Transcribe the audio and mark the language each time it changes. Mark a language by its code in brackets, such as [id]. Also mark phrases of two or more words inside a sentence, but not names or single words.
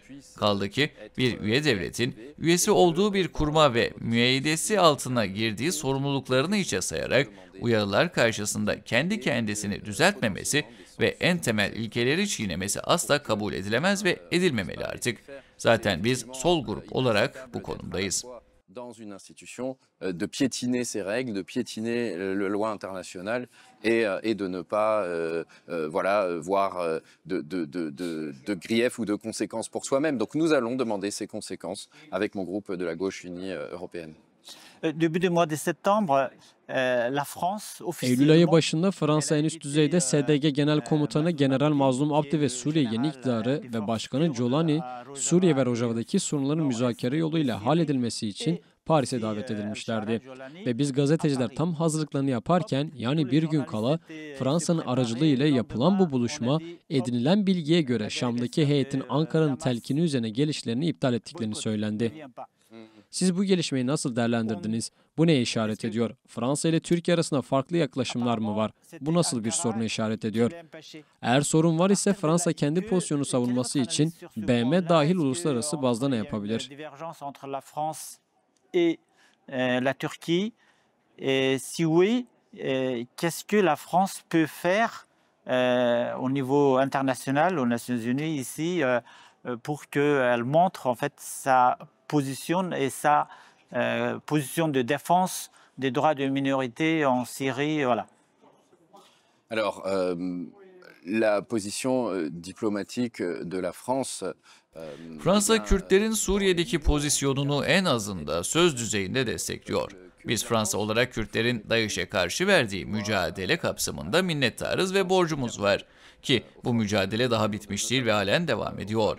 [tr] Kaldı ki bir üye devletin üyesi olduğu bir kuruma ve müeyyidesi altına girdiği sorumluluklarını hiçe sayarak uyarılar karşısında kendi kendisini düzeltmemesi ve en temel ilkeleri çiğnemesi asla kabul edilemez ve edilmemeli artık. Zaten biz sol grup olarak bu konumdayız. [fr] Dans une institution, de piétiner ses règles, de piétiner la loi internationale et de ne pas voir de griefs ou de conséquences pour soi-même. Donc nous allons demander ces conséquences avec mon groupe de la gauche unie européenne. Début du mois de septembre, la France [tr] Eylül ayı başında Fransa en üst düzeyde SDG Genel Komutanı General Mazlum Abdi ve Suriye Yeni İktidarı ve Başkanı Jolani, Suriye ve Rojava'daki sorunların müzakere yoluyla halledilmesi için Paris'e davet edilmişlerdi. Ve biz gazeteciler tam hazırlıklarını yaparken, yani bir gün kala Fransa'nın aracılığıyla yapılan bu buluşma, edinilen bilgiye göre Şam'daki heyetin Ankara'nın telkini üzerine gelişlerini iptal ettiklerini söylendi. Siz bu gelişmeyi nasıl değerlendirdiniz? Bu neye işaret ediyor? Fransa ile Türkiye arasında farklı yaklaşımlar mı var? Bu nasıl bir soruna işaret ediyor? Eğer sorun var ise Fransa kendi pozisyonu savunması için BM dahil uluslararası bazda ne yapabilir? [fr] La Turquie, si oui, qu'est-ce que la France peut faire au niveau international, aux Nations Unies ici, pour qu'elle montre en fait sa position et sa position de défense des droits des minorités en Syrie, voilà. Alors, la position diplomatique de la France. [tr] Fransa, Kürtlerin Suriye'deki pozisyonunu en azında söz düzeyinde destekliyor. Biz Fransa olarak Kürtlerin DAEŞ'e karşı verdiği mücadele kapsamında minnettarız ve borcumuz var. Ki bu mücadele daha bitmiş değil ve halen devam ediyor.